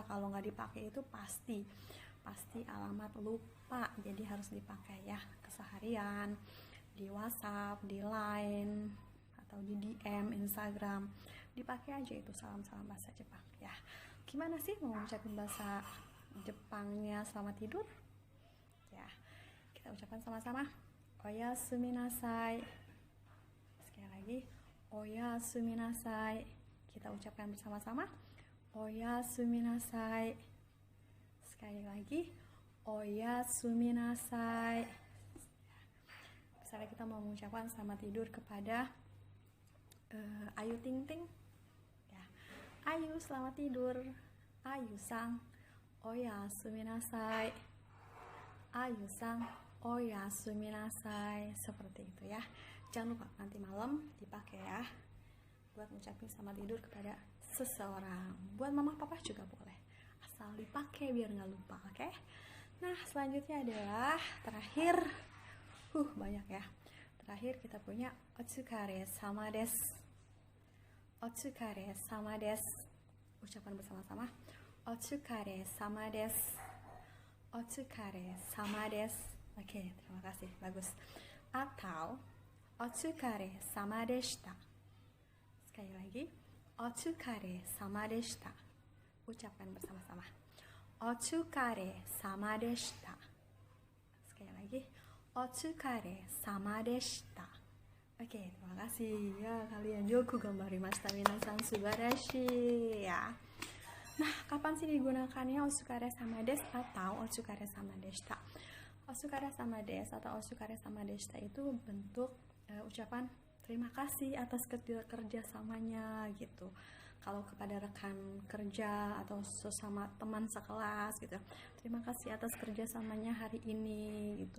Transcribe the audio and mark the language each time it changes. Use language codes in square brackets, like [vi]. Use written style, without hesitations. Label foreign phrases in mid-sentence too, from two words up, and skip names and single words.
[id] Kalau nggak dipakai itu pasti alamat lupa, jadi harus dipakai ya keseharian, di WhatsApp, di Line, atau di DM Instagram, dipakai aja itu salam-salam bahasa Jepang ya. Gimana sih mau ngucapin bahasa Jepangnya selamat tidur ya? Kita ucapkan sama-sama, [ja] oyasumi nasai. [id] Sekali lagi, [ja] oyasumi nasai. [id] Kita ucapkan bersama-sama, [ja] oyasumi nasai. [id] Sekali lagi, [ja] oyasumi nasai. [id] Misalnya kita mau mengucapkan selamat tidur kepada Ayu Ting Ting ya. Ayu selamat tidur, Ayu [ja] sang oyasumi nasai, [id] Ayu [ja] sang oyasumi nasai. [id] Seperti itu ya. Jangan lupa nanti malam dipakai ya buat ngucapin selamat tidur kepada seseorang. Buat mama papa juga boleh, asal dipakai biar nggak lupa. Oke? Nah, selanjutnya adalah terakhir, banyak ya. Terakhir kita punya [ja] otsukare sama desu. Otsukare sama desu. [id] Ucapan bersama-sama, [ja] otsukare sama desu. Otsukare sama desu. [id] Oke, terima kasih, bagus. [ja] Atau otsukare sama deshita. [id] Sekali lagi, [ja] Otsukare sama deshita. [id] Ucapkan bersama-sama. [ja] Otsukare sama deshita. [id] Sekali lagi. [ja] Otsukare sama deshita. [id] Oke, terima kasih ya kalian. [ja] Yoku gambarimashita minasan subarashi ya. [id] Nah, kapan sih digunakannya [ja] otsukare sama des [id] atau [ja] otsukare sama deshita? Otsukare sama des [id] atau [ja] otsukare sama deshita [id] itu bentuk ucapan terima kasih atas kerjasamanya gitu. Kalau kepada rekan kerja atau sesama teman sekelas gitu, terima kasih atas kerjasamanya hari ini gitu.